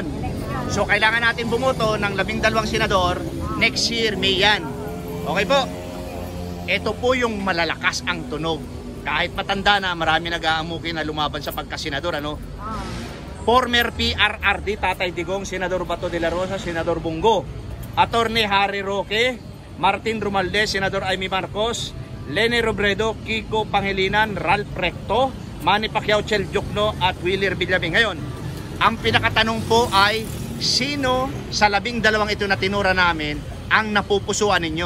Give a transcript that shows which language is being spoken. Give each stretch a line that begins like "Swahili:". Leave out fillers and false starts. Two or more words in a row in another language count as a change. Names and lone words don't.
Filipino: So kailangan natin bumoto ng 12 senador
English: next year,
Filipino: May yan. Okay po? Ito po yung malalakas ang tunog. Kahit matanda na, marami nag-aamuki na lumaban sa pagkasenador, ano? Former PRRD, Tatay Digong, Senador Bato de la Rosa, Senador Bongo, Attorney Harry Roque, Martin Romualdez, Senador Amy Marcos, Lene Robredo, Kiko Pangilinan, Ralph Recto, Manny Pacquiao, Chel Jokno at Willie Revillame. Ngayon, ang pinakatanong po ay sino sa 12 ito na tinura namin ang napupusuan ninyo?